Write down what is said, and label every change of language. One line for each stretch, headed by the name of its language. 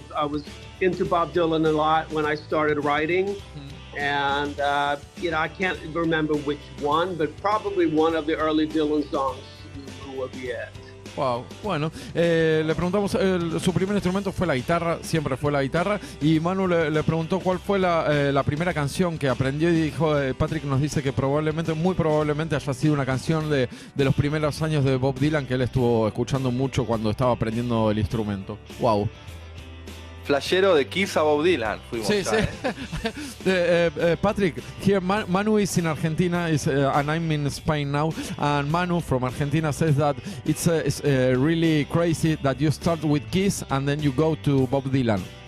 English: I was into Bob Dylan a lot when I started writing, and I can't remember which one, but probably one of the early Dylan songs would be it.
Spanish: Wow, bueno, le preguntamos, su primer instrumento fue la guitarra, siempre fue la guitarra, y Manu le preguntó cuál fue la primera canción que aprendió y dijo, Patrick nos dice que muy probablemente haya sido una canción de los primeros años de Bob Dylan que él estuvo escuchando mucho cuando estaba aprendiendo el instrumento. Wow. Flashero de Kiss a Bob Dylan. Fuimos sí.
English: Patrick, here Manu is in Argentina, and I'm in Spain now. And Manu from Argentina says that it's really crazy that you start with Kiss and then you go to Bob Dylan.